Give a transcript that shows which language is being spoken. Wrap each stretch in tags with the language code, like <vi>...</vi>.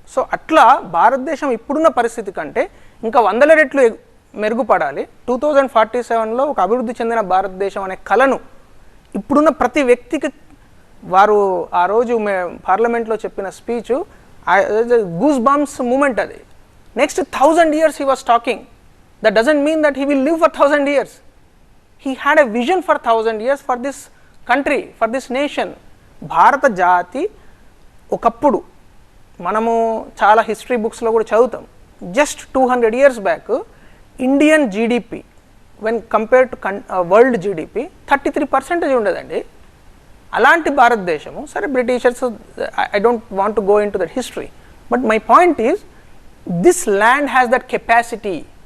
<te>So అట్లా భారతదేశం ఇప్పుడున్న పరిస్థితి కంటే ఇంకా 100 రెట్లు మెరుగుపడాలి. 2047లో ఒక అభివృద్ధి చెందిన భారతదేశం అనే కలను ఇప్పుడున్న ప్రతి వ్యక్తికి, వారు ఆ రోజు పార్లమెంట్లో చెప్పిన స్పీచ్ గూస్ బంప్స్ మూమెంట్.</te> <en>అది next 1000 years he was talking. That doesn't mean that he will live for 1000 years. He had a vision for 1000 years for this country, for this nation.</en> <te>భారత జాతి ఒకప్పుడు మనము చాలా హిస్టరీ బుక్స్లో కూడా చదువుతాం,</te> <en>just 200 years back Indian GDP when compare to world GDP</en> <te>33% ఉండదండి. అలాంటి భారతదేశము సరే</te> <en>Britishers, I don't want to go in to that history, but my point is this land has that capacity.</en>